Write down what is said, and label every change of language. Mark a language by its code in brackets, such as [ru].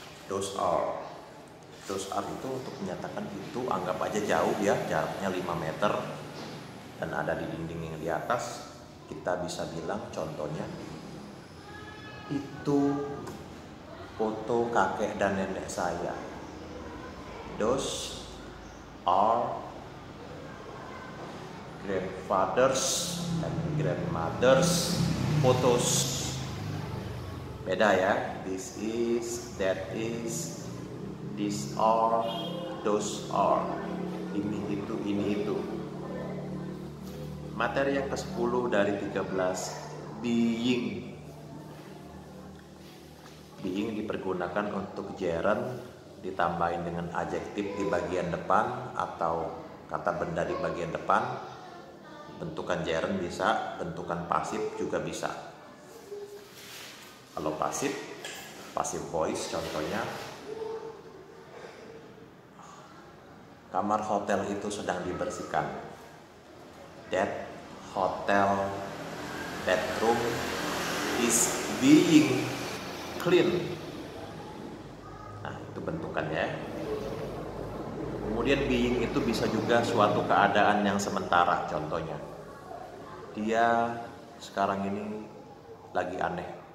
[en] Those are. Those are [id] itu untuk menyatakan itu, anggap aja jauh ya, jaraknya 5 meter dan ada di dinding yang di atas. Kita bisa bilang contohnya, itu foto kakek dan nenek saya. [en] Those are grandfathers and grandmothers photos. [id] Beda ya. [en] This is, that is, these are, those are. [id] Ini itu, ini itu. Materi yang ke-10 dari 13, being. Being dipergunakan untuk gerund ditambahin dengan adjektif di bagian depan atau kata benda di bagian depan. Bentukan gerund bisa, bentukan pasif juga bisa. Kalau pasif, passive voice contohnya, kamar hotel itu sedang dibersihkan. [en] That hotel bedroom is being clean. [id] Nah, itu bentukannya. Kemudian being itu bisa juga suatu keadaan yang sementara. Contohnya, dia sekarang ini lagi aneh.